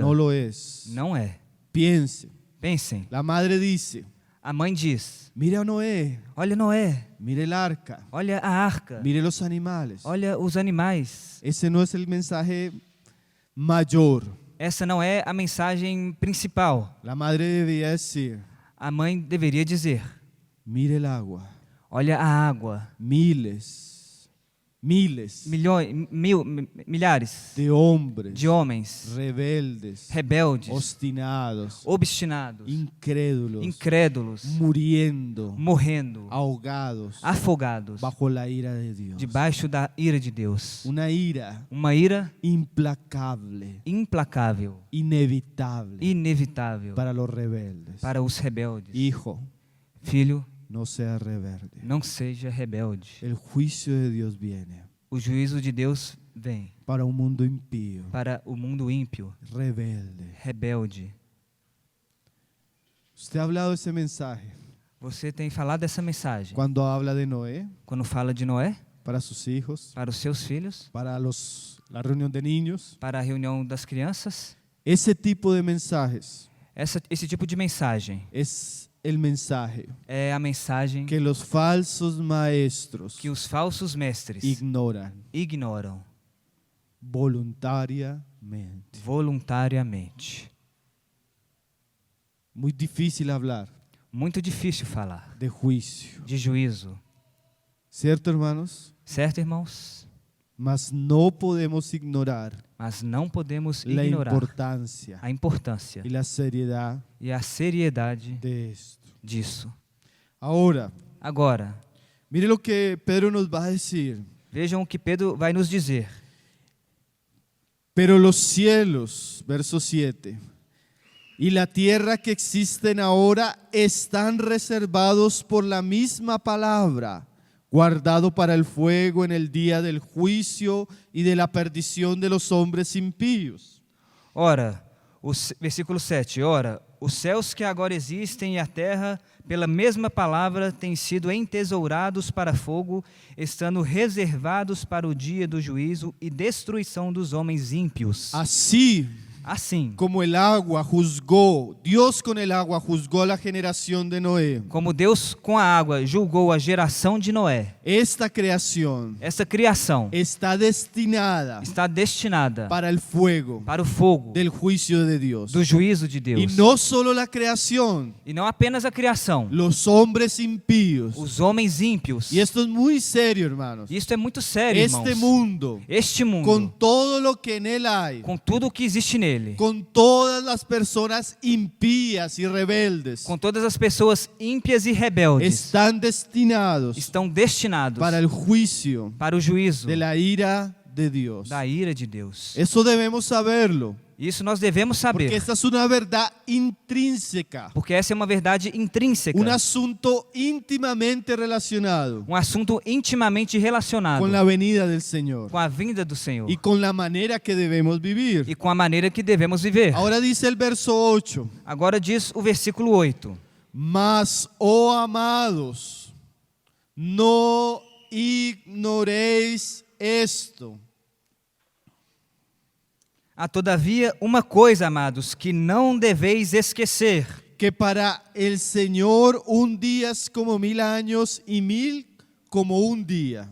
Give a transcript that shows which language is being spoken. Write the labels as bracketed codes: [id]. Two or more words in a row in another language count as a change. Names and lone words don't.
[es] No lo es. [pt] Não é. [es] Piense. [pt] Pensem, [es] La madre dice, [pt] a mãe diz: [es] mire a Noé, [pt] olha Noé, [es] mire el arca, [pt] olha a arca, [es] mire los animales. [pt] olha os animais. [es] Ese no es el mensaje mayor. [pt] Essa não é a mensagem principal. [es] La madre debía decir, [pt] A mãe deveria dizer: [es] mire el agua, [pt] olha a água, [es] miles, [pt] milhares [es] de hombres [pt] de homens [es] rebeldes, [pt] rebeldes, [es] obstinados, [pt] obstinados, [es] incrédulos, [pt] incrédulos, [es] muriendo, [pt] morrendo, [es] ahogados [pt] afogados, [es] bajo la ira de Dios. [pt] debaixo da ira de Deus. [es] Una ira [pt] Uma ira [es] implacable, [pt] implacável, [es] inevitable [pt] inevitável [es] para los rebeldes. [pt] para os rebeldes. [es] Hijo, [pt] Filho, [es] no sea rebelde. [pt] não seja rebelde. [es] El juicio de Dios viene [pt] O juízo de Deus vem [es] para un mundo impío, [pt] para o mundo ímpio, [es] rebelde. [pt] rebelde. [es] Usted ha hablado ese mensaje [pt] Você tem falado essa mensagem [es] cuando habla de Noé [pt] quando fala de Noé [es] para sus hijos, [pt] para os seus filhos, [es] para la reunión de niños. [pt] para a reunião das crianças. [es] Ese tipo de mensajes [pt] Esse tipo de mensagem [es] es el mensaje [pt] é a mensagem [es] que los falsos maestros [pt] que os falsos mestres [es] ignoran [pt] ignoram [es] voluntariamente. [pt] voluntariamente. [es] Muy difícil hablar [pt] Muito difícil falar [es] de juicio, [pt] de juízo, [es] ¿cierto, hermanos? [pt] certo, irmãos? [es] Mas no podemos ignorar [pt] Mas não podemos [es] la [pt] ignorar [es] importancia [pt] a importância [es] y la seriedad [pt] e a seriedade [es] de esto. [pt] disso. [es] Ahora, [pt] Agora, [es] mire lo que Pedro nos va a decir. [pt] vejam o que Pedro vai nos dizer. [es] Pero los cielos, verso 7, y la tierra que existen ahora están reservados por la misma palabra, guardado para el fuego en el día del juicio y de la perdición de los hombres impíos. [pt] Ora, versículo 7, ora, os céus que agora existem e a terra, pela mesma palavra, têm sido entesourados para fogo, estando reservados para o dia do juízo e destruição dos homens ímpios. [es] Así, [pt] Assim, [es] como el agua juzgó, Dios con el agua juzgó a la generación de Noé. [pt] como Deus com a água julgou a geração de Noé, [es] Esta creación [pt] essa criação [es] está destinada [pt] está destinada [es] para el fuego [pt] para o fogo [es] del juicio de Dios. [pt] do juízo de [es] Y [pt] Deus. [es] no solo la creación, [pt] E não apenas a criação, [es] los hombres impíos. [pt] os homens ímpios. [es] Y esto es muy serio, hermanos. [pt] Isso é muito sério, [es] Este [pt] irmãos. [es] mundo, [pt] Este [es] con [pt] mundo, [es] todo lo que en él hay, [pt] com tudo o que existe nele, [es] con todas las personas impías y rebeldes, [pt] com todas as pessoas ímpias e rebeldes, [es] están destinados [pt] estão destinados [es] para el juicio [pt] para o juízo [es] de la ira de Dios. [pt] da ira de Deus. [es] Eso debemos saberlo, [pt] Isso nós devemos [es] porque [pt] saber, [es] esta es una verdad intrínseca, [pt] porque essa é uma verdade intrínseca, [es] un asunto íntimamente relacionado [pt] assunto intimamente relacionado [es] con la venida del Señor [pt] com a vinda do Senhor [es] y con la manera que debemos vivir. [pt] e com a maneira que devemos viver. [es] Ahora dice el verso 8, [pt] Agora diz o versículo 8: [es] mas, oh amados, no ignoréis esto, [pt] Há todavia uma coisa, amados, que não deveis esquecer, [es] que para el Señor un día es como 1000 años y 1000 como un día.